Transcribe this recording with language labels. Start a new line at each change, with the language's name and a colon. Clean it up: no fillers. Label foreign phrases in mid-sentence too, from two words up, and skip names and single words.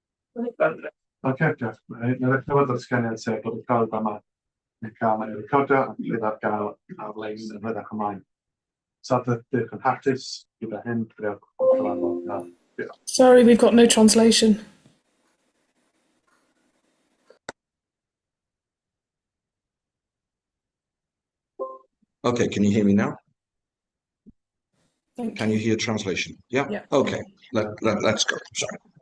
English: Ok, Jeff.
Welsh: Nid cafodd ysganiad sef bod y corff yma yn cael ei recordio a bydd ar gael ar-lein yn rhedeg ymlaen. So ydych yn hapus gyda hyn, diolch.
English: Sorry, we've got no translation. Okay, can you hear me now? Thank Can you hear translation? Yeah? Yeah. Okay, let's go. Sorry.